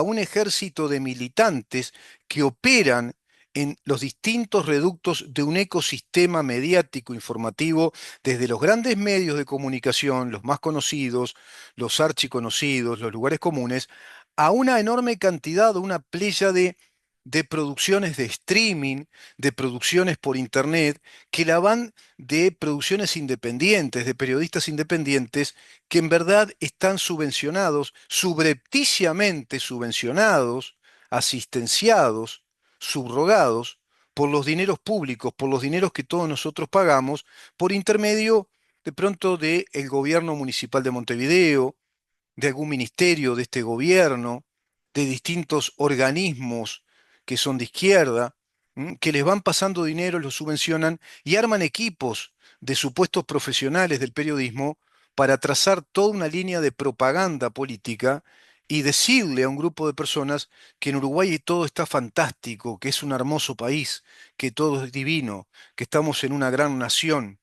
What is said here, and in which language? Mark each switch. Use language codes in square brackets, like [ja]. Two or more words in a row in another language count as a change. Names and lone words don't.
[es] un ejército de militantes que operan en los distintos reductos de un ecosistema mediático informativo, desde los grandes medios de comunicación, los más conocidos, los archiconocidos, los lugares comunes, a una enorme cantidad, una playa de producciones de streaming, de producciones por internet, que la van de producciones independientes, de periodistas independientes, que en verdad están subvencionados, subrepticiamente subvencionados, asistenciados, subrogados por los dineros públicos, por los dineros que todos nosotros pagamos, por intermedio de pronto del gobierno municipal de Montevideo, de algún ministerio de este gobierno, de distintos organismos que son de izquierda, que les van pasando dinero, los subvencionan y arman equipos de supuestos profesionales del periodismo para trazar toda una línea de propaganda política y decirle a un grupo de personas que en Uruguay todo está fantástico, que es un hermoso país, que todo es divino, que estamos en una gran nación.